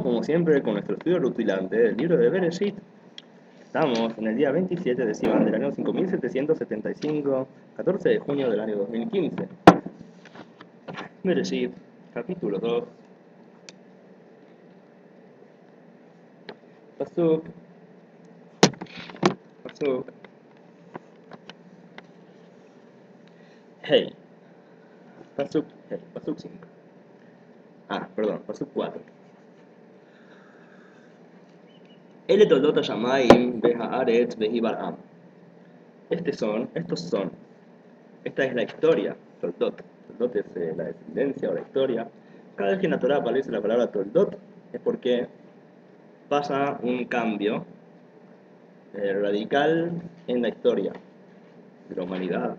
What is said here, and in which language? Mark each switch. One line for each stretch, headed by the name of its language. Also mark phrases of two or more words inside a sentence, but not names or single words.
Spanish: como siempre, con nuestro estudio rutilante del libro de Bereshit. Estamos en el día 27 de Sivan del año 5775, 14 de junio del año 2015. Bereshit, capítulo 2. Pasuk. Hey. Pasuk 5. Pasuk 4.
Hebrew: אלה תולדות השמים והארץ בהבראם.
Spanish: Esta es la historia, toldot. Toldot es la descendencia o la historia. Cada vez que en la Torah aparece la palabra toldot es porque pasa un cambio radical en la historia de la humanidad.